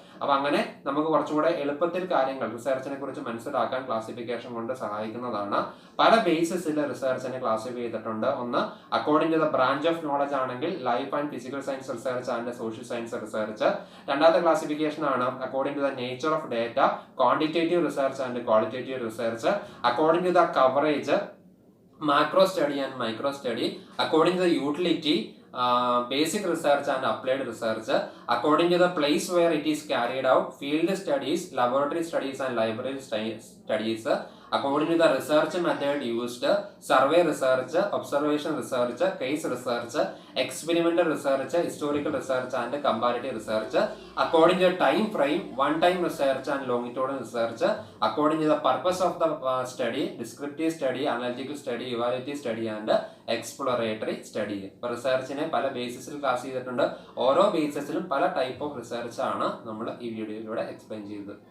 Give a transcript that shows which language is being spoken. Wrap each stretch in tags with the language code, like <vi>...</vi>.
<ml>അപ്പൊ അങ്ങനെ നമുക്ക് കുറച്ചുകൂടെ എളുപ്പത്തിൽ കാര്യങ്ങൾ റിസർച്ചിനെ കുറിച്ച് മനസ്സിലാക്കാൻ ക്ലാസിഫിക്കേഷൻ കൊണ്ട് സഹായിക്കുന്നതാണ്. പല ബേസിസിൽ റിസർച്ചിനെ ക്ലാസിഫൈ ചെയ്തിട്ടുണ്ട്. ഒന്ന്,</ml> <en>according to the branch of knowledge</en> <ml>ആണെങ്കിൽ</ml> <en>life and physical science research</en> <ml>and social science research. രണ്ടാമത്തെ ക്ലാസിഫിക്കേഷൻ ആണ്</ml> <en>According to the nature of data, quantitative research and qualitative research. According to the coverage, macro study and micro study. According to the utility, basic research and applied research. According to the place where it is carried out, field studies, laboratory studies and library studies. According to the research method used, survey research, observation research, case research, experimental research, historical research and comparative research. According to the time frame, one-time research and longitudinal research. According to the purpose of the study, descriptive study, analytical study, evaluative study and exploratory study.</en> <ml>ഇപ്പോൾ റിസർച്ചിനെ പല ബേസിസിൽ class ചെയ്തിട്ടുണ്ട്. ഓരോ ബേസിസിലും പല type of research ആണ് നമ്മൾ ഈ വീഡിയോയിലൂടെ explain ചെയ്തത്.</ml>